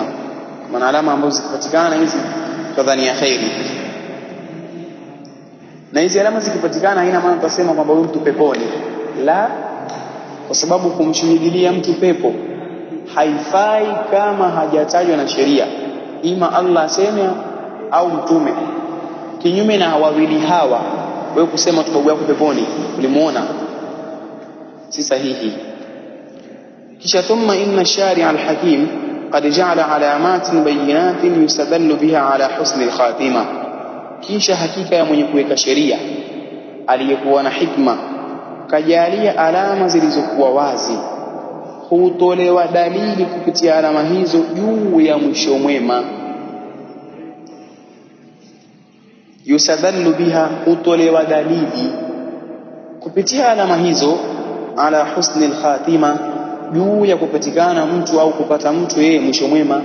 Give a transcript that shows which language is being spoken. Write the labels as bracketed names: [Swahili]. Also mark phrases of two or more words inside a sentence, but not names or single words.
[Swahili] Maana alama ambazo zikipatikana hizi tadhania khairi, na hizi alama zikipatikana haina maana tutasema kwamba huyu mtu peponi, la, kwa sababu kumshuhudia mtu pepo haifai kama hajatajwa na sheria, ima Allah aseme au mtume. Kinyume na wawili hawa, wewe kusema tu babu yako peponi ulimuona, si sahihi. kisha [Arabic] ثم إن الشارع الحكيم قد جعل علامات بينات يستدل بها على حسن الخاتمة, [Swahili] kisha hakika ya mwenye kuweka sheria aliyekuwa na hikma kajalia alama zilizokuwa wazi, hutolewa dalili kupitia alama hizo juu ya mwisho mwema. [Arabic] يستدل بها, [Swahili] hutolewa dalili kupitia alama hizo [Arabic] على حسن الخاتمة, [Swahili] juu ya kupatikana mtu au kupata mtu yeye mwisho mwema.